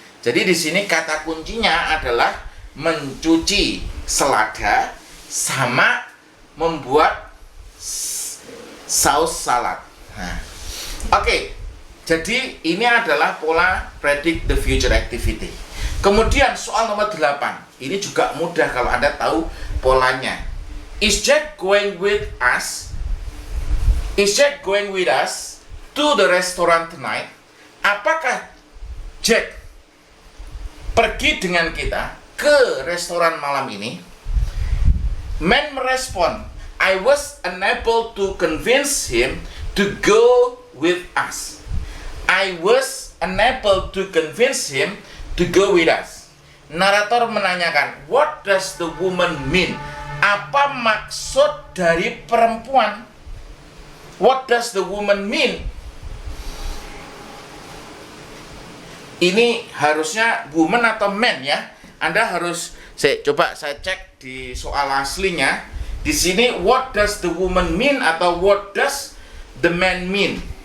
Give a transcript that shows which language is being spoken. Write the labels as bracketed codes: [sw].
[id] Jadi di sini kata kuncinya adalah mencuci selada sama membuat saus salad. Nah, oke. Jadi ini adalah pola [en] predict the future activity. [id] Kemudian soal nomor 8. Ini juga mudah kalau Anda tahu polanya. [en] Is Jack going with us? Is Jack going with us to the restaurant tonight? [id] Apakah Jack pergi dengan kita ke restoran malam ini? Man merespon, [en] I was unable to convince him to go with us. I was unable to convince him to go with us. [id] Narator menanyakan, [en] what does the woman mean? [id] Apa maksud dari perempuan? [en] What does the woman mean? [id] Ini harusnya woman atau man ya? Anda harus coba saya cek di soal aslinya. Di sini [en] what does the woman mean [id] atau [en] what does the man mean?